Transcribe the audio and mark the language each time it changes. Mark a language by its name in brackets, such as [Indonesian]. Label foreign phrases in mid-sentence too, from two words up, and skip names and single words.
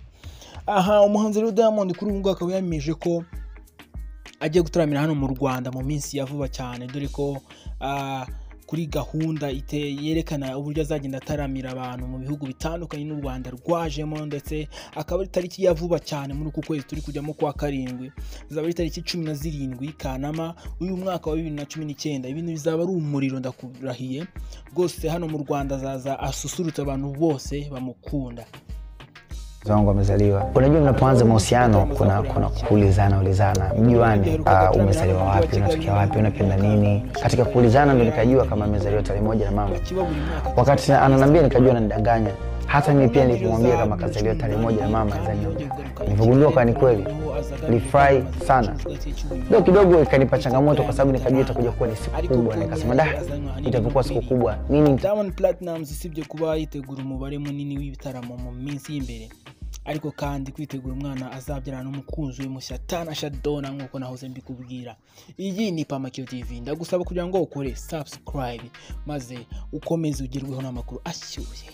[Kinyarwanda] Aha, umuhanzi rero Diamond kuri ubu ngubu akaba yameje ko agiye gutaramira hano mu Rwanda mu minsi ya vuba cyane, dore ko kuri gahunda yerekana uburyo azagenda ataramira abantu mu bihugu bitandukanye n'u Rwanda rwajemo, ndetse akaba ari tariki ya vuba cyane muri uku kwezi turi kujyamo kwa 7, zaba ari tariki 17 Kanama uyu mwaka wa 2019. Ibintu bizaba ari umuriro ndakurahiye rwose. Hano mu Rwanda azaza asusurutsa abantu bose bamukunda. [Swahili] Zangu amezaliwa. Unajua mnapoanza mahusiano kuna kuulizana, mjuane, umezaliwa wapi, unatokea wapi, unapenda nini. Katika kuulizana ndio nikajua kama amezaliwa tarehe 1 na mama. Wakati ananiambia nikajua ananidanganya. Hata mimi pia nilipomwambia kama kazaliwa tarehe 1 na mama nilipogundua kwa ni kweli, nilifurahi sana. Ndio kidogo ikanipa changamoto kwa sababu nikajua itakuja kuwa ni siku kubwa, nikasema itakuwa siku kubwa. Nini [Kinyarwanda] Diamond Platnumz sibye kuba yitegura umubare munini w'ibitaramo mu minsi y'imbere, ariko kandi kwitegura umwana azabyarana n'umukunzi we mushya Tanasha Donna nkuko nahoze mbikubwira. Iyi ni Pamakio TV, ndagusaba kugira ngo ukore subscribe maze ukomeze ugerweho n'amakuru ashyushye.